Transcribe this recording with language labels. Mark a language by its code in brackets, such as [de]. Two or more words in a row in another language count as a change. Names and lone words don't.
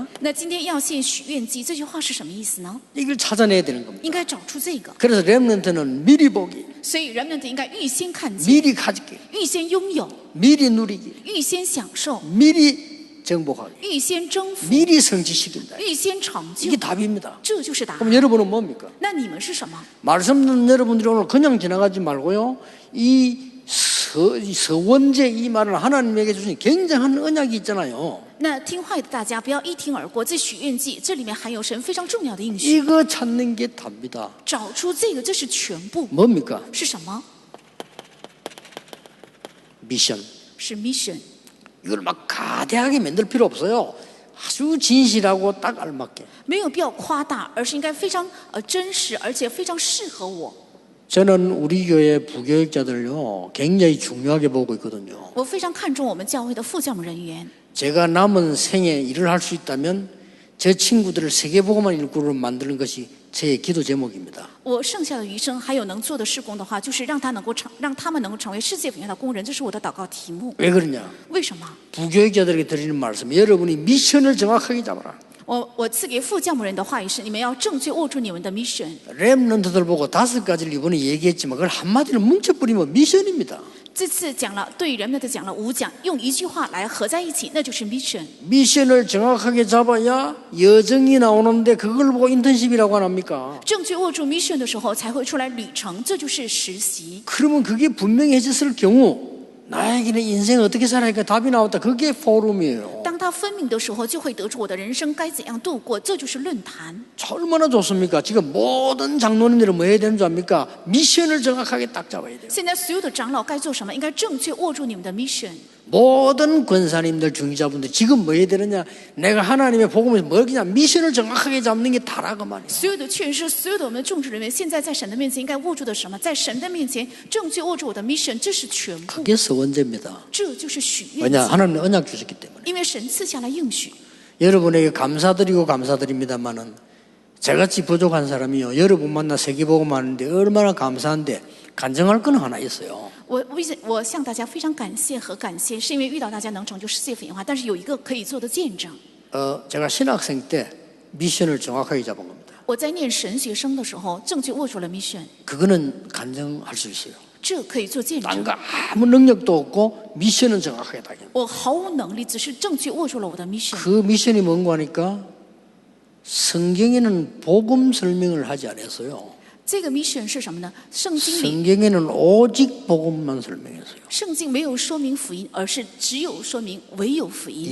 [zh] 那今天要献许愿祭，这句话是什么意思呢？ [ko] 이걸 찾아내야 되는 겁니다. [zh] 应该找出这个。 [ko] 그래서 렘넌트는 미리 보기, [zh] 所以人们应该预先看见， [ko] 미리 가지기, [zh] 预先拥有， [ko] 미리 누리기, [zh] 预先享受， [ko] 미리 정복하기, [zh] 预先征服， [ko] 미리 성취시킨다. [zh] 预先成就 [ko] 이게 ， 답입니다. [zh] 这就是答 [ko] 그럼 [zh] 案。 [ko] 여러분은 뭡니까? [zh] 那你们是什么？ [ko] 말씀 듣는 여러분들이 오늘 그냥 지나가지 말고요. 이 서원제 이 말은 하나님에게 주신 굉장한 언약이 있잖아요. [zh] 那听话的大家不要一听而过。这许愿祭这里面含有神非常重要的应许， [ko] 이거 찾는 게 답니다. [zh] 找出这个，这是全部。 [ko] 뭡니까? [zh] 是什么？ [ko] 미션. [zh] 是 mission。 [ko] 이걸 막 가대하게 만들 필요 없어요. 아주 진실하고 딱 알맞게. [zh] 没有必要夸大，而是应该非常真实，而且非常适合我。 [ko] 저는 우리 교회 부교육자들요 굉장히 중요하게 보고 있거든요. [zh] 我非常看重我们教会的副教牧人员。 [ko] 제가 남은 생에 일을 할 수 있다면 제 친구들을 세계복음화 일꾼으로 만드는 것이 제 기도 제목입니다. [zh] 我剩下的余生还有能做的事工的话，就是让他们能够成为世界福音的工人，这是我的祷告题目。 [ko] 왜 그러냐? [zh] 为什么？ [ko] 부교육자들에게 드리는 말씀, 여러분이 미션을 정확하게 잡아라. [zh] 我赐给副教牧人的话语是：你们要正确握住你们的 mission。 [ko] 렘넌트들 보고 5가지를 이번에 얘기했지만 그걸 한마디로 뭉쳐버리면 미션입니다. [zh] 这次讲了对人们的讲了5讲，用一句话来合在一起，那就是 mission。 [ko] 미션을 정확하게 잡아야 여정이 나오는데 그걸 보고 인턴십이라고 안 합니까? [zh] 正确握住 mission 的时候，才会出来旅程，这就是实习。 [ko] 그러면 그게 분명해졌을 경우 나에게는 인생 어떻게 살아야 답이 나왔다. 그게 포럼이에요. [zh] 当它分明的时候，就会得出我的人生该怎样度过，这就是论坛。 [ko] 얼마나 좋습니까? 지금 모든 장로님들은 뭐 해야 되는 줄 압니까? 미션을 정확하게 딱 잡아야 돼요. [zh] 现在所有的长老该做什么？应该正确握住你们的 mission。 [ko] 모든 권사님들 중지자분들 지금 뭐 해야 되느냐? 내가 하나님의 복음에서 뭘 그냥 미션을 정확하게 잡는 게 다라고 말이에요. [zh] 所有的劝师，所有的我们的众职人员，现在在神的面前应该握住的什么？在神的面前正确握住我的 mission， 这是全部， [ko] 그게 서원제입니다. [zh] 这就是许愿 [ko] 왜냐? [zh] 祭。 [ko] 하나님 언약 주셨기 때문에. [zh] 因为神赐下来应许， [ko] 여러분에게 감사드리고 감사드립니다만은 저같이 부족한 사람이요. 여러분 만나 세계복음 하는데 얼마나 감사한데 간증할 건 하나 있어요. [zh] 我向大家非常感谢和感谢，是因为遇到大家能成就世界福音化，但是有一个可以做的见证。 [ko] 제가 신학생 때 미션을 정확하게 잡은 겁니다. [zh] 我在念神学生的时候，正确握住了 mission， [ko] 그거는 간증할 수 있어요. [zh] 这可以做见证。 [ko] 딴거 아무 능력도 없고 미션은 정확하게 다. [zh] 我毫无能力，只是正确握住了我的 mission。 [ko] 그 미션이 뭔가 하니까 성경에는 복음 설명을 하지 않았어요. [zh] 这个 mission 是什么呢？圣经里， [ko] 성경에는 오직 복음만 설명했어요. [zh] 圣经没有说明福音，而是只有说明唯有福音。